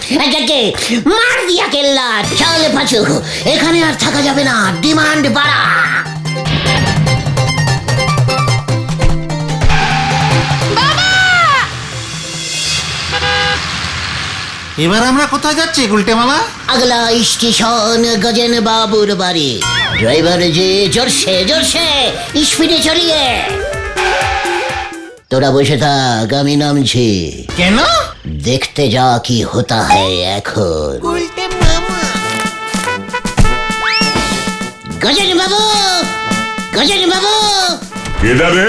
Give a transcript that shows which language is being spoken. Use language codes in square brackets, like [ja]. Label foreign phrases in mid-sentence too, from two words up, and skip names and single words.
[bn] এটাকে [hi] मार दिया किला। [bn] চল পাচু, এখানে আর থাকা যাবে না, ডিমান্ড বাড়া। এবার আমরা কোথায় যাচ্ছি গুলটে মামা? [hi] अगला स्टेशन [bn] গজন বাবুর বাড়ি। [hi] ड्राइवर जी जोर से स्पीडे चलिए। [bn] তোরা বসে থাক, আমি নামছি। কেন? দেখতে যা [hi] कि होता है [bn] এখন। গজেন বাবু, গজেন বাবু, কেডা রে?